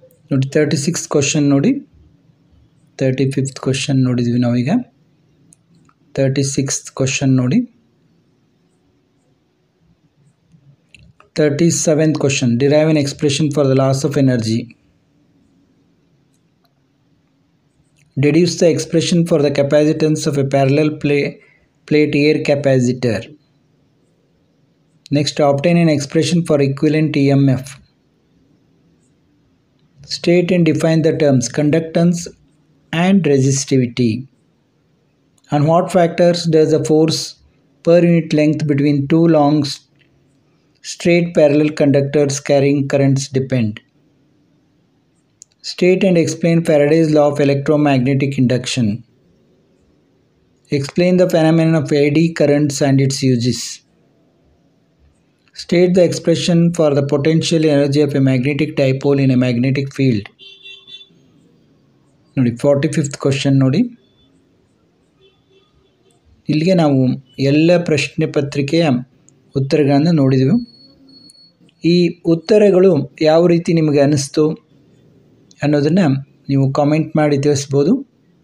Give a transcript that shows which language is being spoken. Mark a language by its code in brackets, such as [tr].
[kn] ನೋಡಿ, 36th question ನೋಡಿ, 35th question ನೋಡಿದ್ವಿ ನಾವೀಗ. 36th question ನೋಡಿ. [en] 37th question. Derive an expression for the loss of energy. Deduce the expression for the capacitance of a parallel plate air capacitor. Next, obtain an expression for equivalent EMF. State and define the terms conductance and resistivity. On what factors does the force per unit length between two long straight parallel conductors carrying currents depend? State and explain Faraday's law of electromagnetic induction. Explain the phenomenon of eddy currents and its uses. State the expression for the potential energy of a magnetic dipole in a magnetic field. [kn] ನೋಡಿ, 45th question ನೋಡಿ. ಇಲ್ಲಿಗೆ ನಾವು ಎಲ್ಲ ಪ್ರಶ್ನೆ ಪತ್ರಿಕೆಯ ಉತ್ತರಗಳನ್ನು ನೋಡಿದೆವು. ಈ ಉತ್ತರಗಳು ಯಾವ ರೀತಿ ನಿಮಗೆ ಅನ್ನಿಸ್ತು ಅನ್ನೋದನ್ನು ನೀವು ಕಾಮೆಂಟ್ ಮಾಡಿ ತಿಳಿಸ್ಬೋದು.